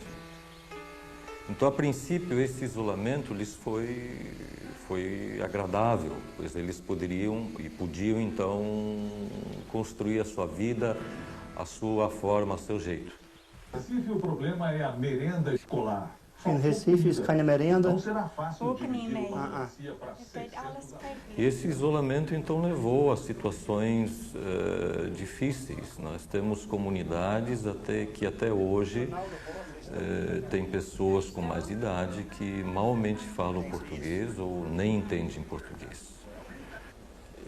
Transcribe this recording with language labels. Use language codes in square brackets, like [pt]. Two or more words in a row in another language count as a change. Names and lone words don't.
[pt] Então, a princípio, esse isolamento lhes foi agradável, pois eles poderiam e podiam, então, construir a sua vida, a sua forma, a seu jeito. Em Recife, o problema é a merenda escolar. [de] In Recife ist keine Merenda. [pt] Não será fácil dividir uma bacia para 600. E esse isolamento, então, levou a situações difíceis. Nós temos comunidades que até hoje tem pessoas com mais idade que malmente falam português ou nem entendem português.